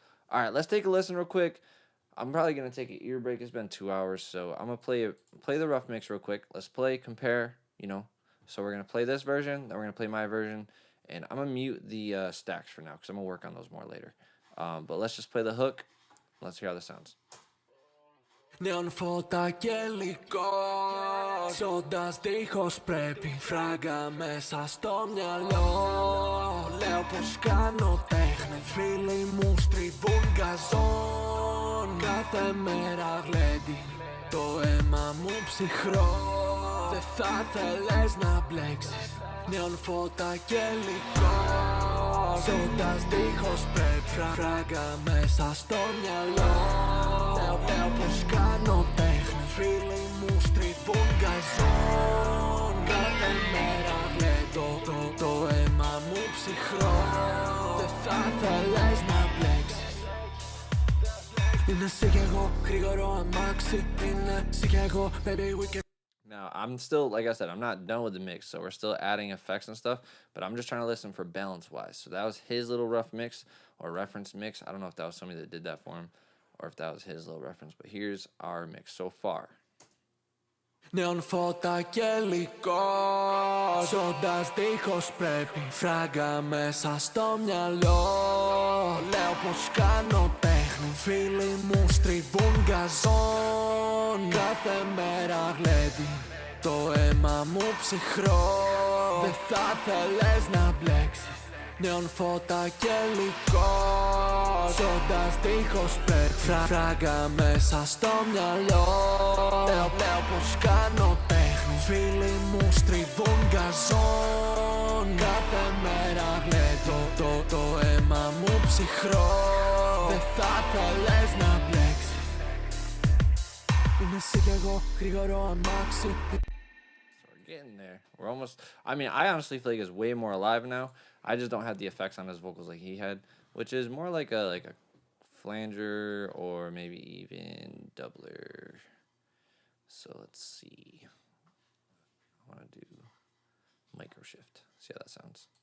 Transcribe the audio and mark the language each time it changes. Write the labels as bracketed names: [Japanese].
[English] All right, let's take a listen real quick. I'm probably going to take an ear break. It's been 2 hours, so I'm going to play the rough mix real quick. Let's play, compare, you know. So we're going to play this version, then we're going to play my version, and I'm going to mute the stacks for now because I'm going to work on those more later. But let's just play the hook. Let's hear how this sounds. [Greek] Νέον φώτα και υλικό, ζώντας δίχως πρέπει, φράγκα μέσα στο μυαλό. Λέω πως κάνω τέχνη, φίλοι μου στριβούν γκαζόν. Κάθε μέρα γλέντι, το αίμα μου ψυχρό. Δεν θα θέλες να μπλέξεις, νέον φώτα και υλικό, ζώντας δίχως πρέπει, φράγκα μέσα στο μυαλό. Λέω πως κάνω τέχνη, φίλοι μου στριβούν γκαζόν. Κάθε μέρα γλέντω, το αίμα μου ψυχρό. Δεν θα θέλες να μπλέξεις. Είναι εσύ κι εγώ, γρήγορο αμάξι. Είναι εσύ κι εγώ, [English] baby we can. Now, I'm still, like I said, I'm not done with the mix, so we're still adding effects and stuff, but I'm just trying to listen for balance-wise. So that was his little rough mix or reference mix. I don't know if that was somebody that did that for him or if that was his little reference, but here's our mix so far. [Greek] Νέον φώτα και υλικό, ζώντας δίχως πρέπει, φράγκα μέσα στο μυαλό. Λέω πως κάνω τέχνη, φίλοι μου στριβούν γκαζόν. Κάθε μέρα γλέντι, το αίμα μου ψυχρό. Δεν θα θέλες να μπλέξεις, νέον φώτα και υλικό, ζώντας δίχως πρέπει, φράγκα μέσα στο μυαλό. Λέω πως κάνω τέχνη, φίλοι μου στριβούν γκαζόν. Κάθε μέρα γλέντω, το αίμα μου ψυχρό. Δεν θα θέλες να μπλέξεις. Είμαι εσύ κι εγώ, γρήγορο αμάξι. [English] Getting there. We're almost. I mean, I honestly feel like it's way more alive now. I just don't have the effects on his vocals like he had, which is more like a flanger or maybe even doubler. So let's see. I want to do micro shift. See how that sounds.